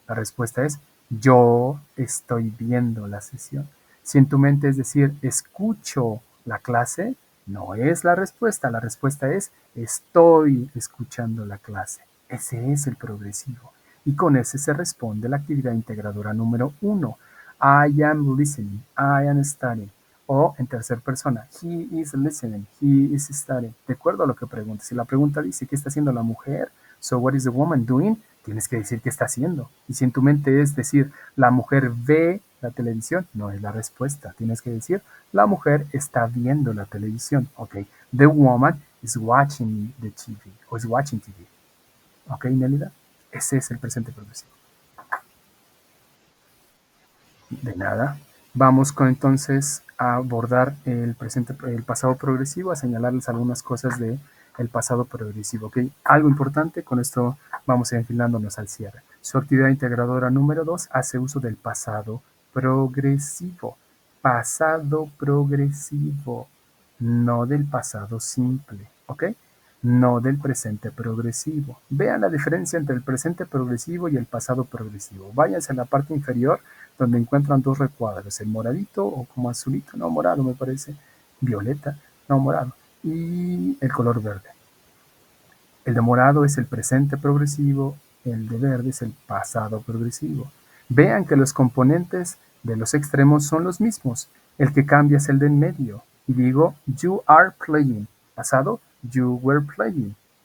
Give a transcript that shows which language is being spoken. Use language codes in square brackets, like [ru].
[es] La respuesta es, yo estoy viendo la sesión. Si en tu mente es decir, escucho la clase, no es la respuesta. La respuesta es, estoy escuchando la clase. Ese es el progresivo. Y con ese se responde la actividad integradora número 1. [en] I am listening, I am studying. [es] O en tercera persona, [en] he is listening, he is studying. [es] De acuerdo a lo que pregunta. Si la pregunta dice, ¿qué está haciendo la mujer? [en] So, what is the woman doing? [es] Tienes que decir qué está haciendo. Y si en tu mente es decir, la mujer ve La televisión no es la respuesta. Tienes que decir, la mujer está viendo la televisión. Ok. [en] The woman is watching the TV. O is watching TV. Ok, Nélida. [es] Ese es el presente progresivo. De nada. Vamos con entonces a abordar el pasado progresivo, a señalarles algunas cosas de el pasado progresivo. ¿Okay? Algo importante, con esto vamos enfilándonos al cierre. Su actividad integradora número 2 hace uso del pasado progresivo. Pasado progresivo, no del pasado simple. ¿Ok? No del presente progresivo. Vean la diferencia entre el presente progresivo y el pasado progresivo. Váyanse a la parte inferior donde encuentran dos recuadros, el moradito o como azulito, no morado me parece, violeta, no morado, y el color verde. El de morado es el presente progresivo, el de verde es el pasado progresivo. Vean que los componentes de los extremos son los mismos, el que cambia es el de en medio. Y digo, [en] you are playing. Pasado, you were playing.